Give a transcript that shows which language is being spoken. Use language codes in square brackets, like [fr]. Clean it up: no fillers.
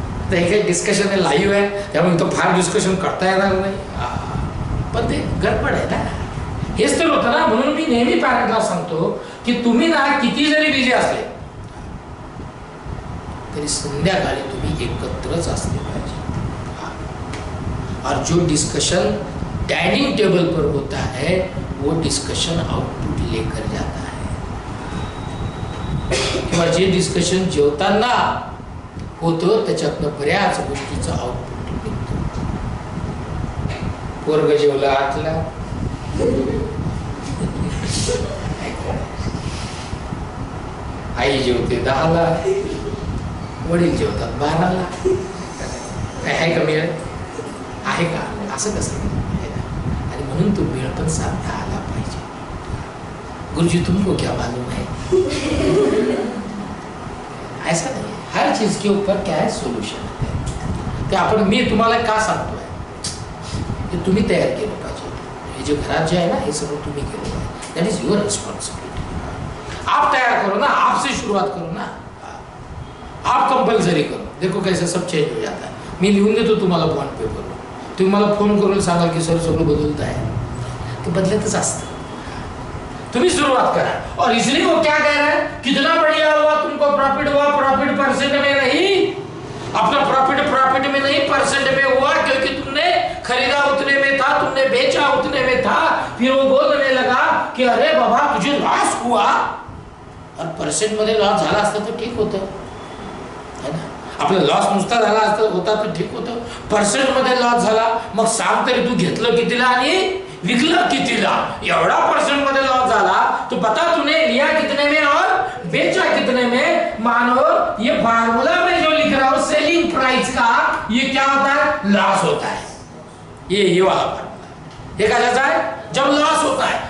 [mr] तर हे काही डिस्कशन आहे, लाईव्ह आहे, त्यामुळे तो फार डिस्कशन करता येणार नाही, पण ते गडबड आहे ना. हेच तर होतं ना. म्हणून मी नेहमी पॅरेंटला सांगतो की तुम्ही ना किती जरी बिझी असले तरी संध्याकाळी तुम्ही एकत्रच असले पाहिजे. [hi] और जो डिस्कशन डाइनिंग टेबल पर होता है वो डिस्कशन आउटपुट लेकर जाता है. [mr] किंवा जे डिस्कशन जेवताना होतं त्याच्यातनं बऱ्याच गोष्टीचं आउटपुट निघतं. पोरग जेवला 8ला, आई जेवते 10ला, वडील जेवतात 12ला. काय आहे का मेळ, आहे का, असं कसं. आणि म्हणून तो मेळ पण साधता आला पाहिजे. [hi] गुरुजी तुमको क्या मालूम है, ऐसा नहीं. हर चीज के ऊपर क्या है, सोल्यूशन है. [mr] ते आपण, मी तुम्हाला का सांगतोय, हे तुम्ही तयार केलं पाहिजे. हे जे घरात जे आहे ना, हे सगळं तुम्ही केलं पाहिजे. [en] That is your responsibility. [hi] आप तयार करो ना, आपसे शुरुआत करो ना, आप कंपल्सरी करो. देखो कैसे सब चेंज हो जाता है. [mr] मी लिहून देतो तुम्हाला बॉन्ड पेपरवर, तुम्ही मला फोन करून सांगाल की सर सगळं बदलत आहे, ते बदलतच असतं. तुम्ही शुरुआत करा. [hi] और इसलिए वो क्या कह रहा है, कितना बढ़िया हुआ तुमको प्रॉफिट हुआ, प्रॉफिट परसेंट में नहीं, अपना प्रॉफिट में नहीं परसेंट में हुआ, क्योंकि तुमने खरीदा उतने में था, तुमने बेचा उतने में था. फिर वो बोलने लगा कि अरे बाबा तुझे लॉस हुआ, और [mr] परसेंट मध्ये लॉस झाला असता तर ठीक होतं [hi] है ना. [mr] आपला लॉस नुसता झाला असता होता तर ठीक होतं. पर्सेंट मध्ये लॉस झाला, मग सांग तरी तू घेतलं कितीला आणि विकलं कितीला. एवढा पर्सेंट मध्ये लॉस झाला [hi] तो बता तूने लिया कितने में और बेचा कितने में. मानो ये फार्मूला में जो लिख रहा हूं सेलिंग प्राइस का, ये क्या होता है, लॉस होता है. ये वाला फार्मूला देखा जाता है जब लॉस होता है.